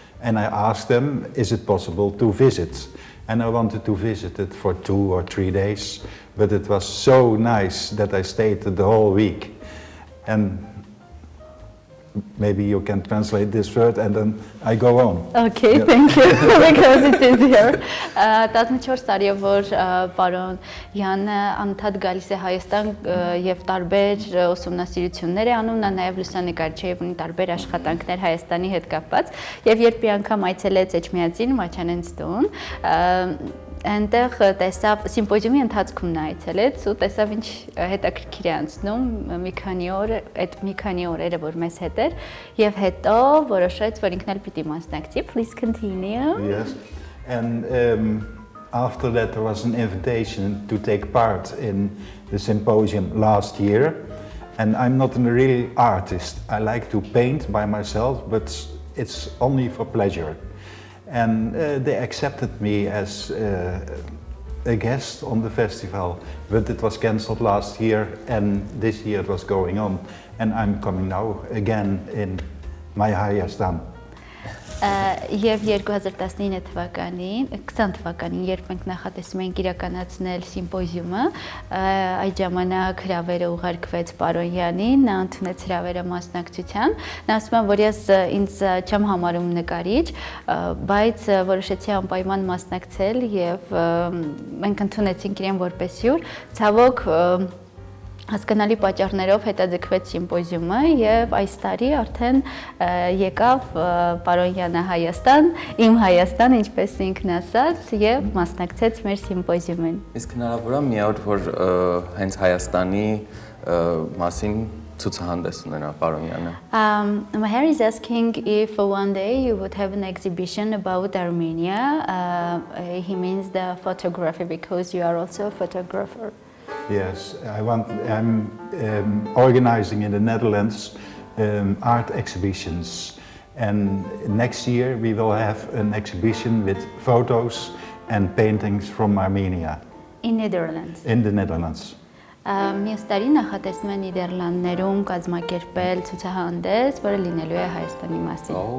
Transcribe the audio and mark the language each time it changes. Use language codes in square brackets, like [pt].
[en] And I asked them, is it possible to visit? And I wanted to visit it for 2 or 3 days. But it was so nice that I stayed the whole week. And maybe you can translate this word and then I go on. Okay, yeah. Thank you, because it is here. [hy] 14 տարի է, որ պարոն Յանը անդադ գալիս է Հայաստան եւ տարբեր ուսումնասիրություններ է անում, նա նաեւ լուսանկարիչ է եւ ունի տարբեր աշխատանքներ Հայաստանի հետ կապված եւ երբ մի անգամ այցելեց Էջմիածին, Մաչանենց տուն, այնտեղ տեսավ սիմպոզիումի ընթացքում նա այցելեց ու տեսավ ինչ հետաքրքիր է անցնում մի քանի օրերը որ մեզ հետ էր եւ հետո որոշեց որ ինքն էլ պիտի մասնակցի. [en] Please continue. Yes. And after that there was an invitation to take part in the symposium last year. And I'm not a real artist. I like to paint by myself, but it's only for pleasure. And they accepted me as a guest on the festival, but it was cancelled last year and this year it was going on. And I'm coming now again in my Hayastan. [hy] Եվ 2019 թվականին, 20 թվականին, երբ մենք նախատեսում էինք իրականացնել սիմպոզիումը, այդ ժամանակ հրավերը ուղարկվեց պարոն Յանին, նա ընդունեց հրավերը մասնակցության։ Նա ասում է, որ ես ինձ չեմ համարում նկարիչ, բայց որոշեցի անպայման մասնակցել եւ մենք ընդունեցինք իրեն որպես հյուր։ Ցավոք հասկանալի պատճառներով հետաձգվեց սիմպոզիումը եւ այս տարի արդեն եկավ պարոն Յանը Հայաստան, իմ Հայաստան, ինչպես ինքն ասաց, եւ մասնակցեց մեր սիմպոզիումին։ Իսկ հնարավոր է մի օր, որ հենց Հայաստանի մասին ցուցահանդես ունենա պարոն Յանը։ [en] Mhեր is asking if one day you would have an exhibition about Armenia. He means the photography because you are also a photographer. Yes, I'm organizing in the Netherlands art exhibitions, and next year we will have an exhibition with photos and paintings from Armenia. In Netherlands. In the Netherlands. [hy] Մյուս տարի նախատեսում են Նիդերլանդներում կազմակերպել ցուցահանդես, որը լինելու է Հայաստանի մասին։